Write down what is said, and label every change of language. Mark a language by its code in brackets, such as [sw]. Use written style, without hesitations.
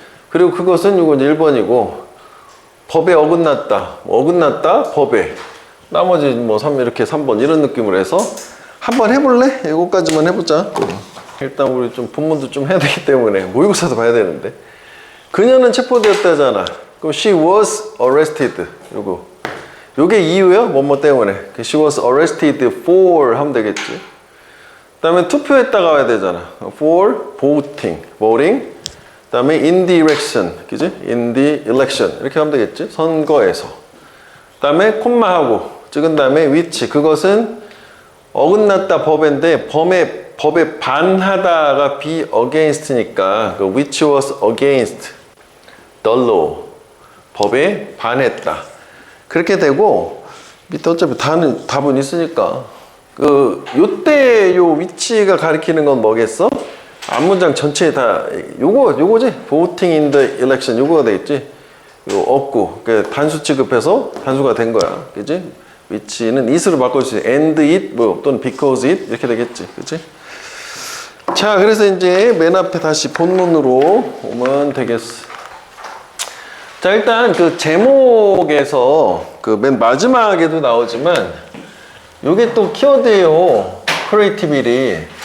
[ko] 그리고 그것은 이건 1번이고 법에 어긋났다. 어긋났다 법에 나머지 뭐 3 이렇게 3번 이런 느낌으로 해서 한번 해볼래? 이거까지만 해보자. 일단 우리 좀 본문도 좀 해야 되기 때문에 모의고사도 봐야 되는데 그녀는 체포되었다잖아. 그럼 [en] she was arrested. [ko] 요게 이유야? 뭐뭐 때문에. [en] she was arrested for [ko] 하면 되겠지. 그 다음에 투표했다가 와야 되잖아. [en] for voting. [ko] 그 다음에 [en] in the election. [ko] 그지? [en] in the election. [ko] 이렇게 하면 되겠지. 선거에서. 그 다음에 콤마하고 찍은 다음에 which. 그것은 어긋났다 법인데 법에 반하다가 be against니까 그 [en] which was against the law. [ko] 법에 반했다. 그렇게 되고 밑에 어차피 답은 있으니까 요때 요 위치가 가리키는 건 뭐겠어? 앞문장 전체에 다 요거지? [en] voting in the election [ko] 요거가 되겠지? 요 없고 단수 취급해서 단수가 된 거야. 그지? 위치는 it으로 바꿔 수 있어. [en] and it [ko] 뭐 또는 [en] because it [ko] 이렇게 되겠지. 그치? 자, 그래서 이제 맨 앞에 다시 본문으로 오면 되겠어. 자, 일단 그 제목에서 그 맨 마지막에도 나오지만 요게 또 키워드예요. creativity.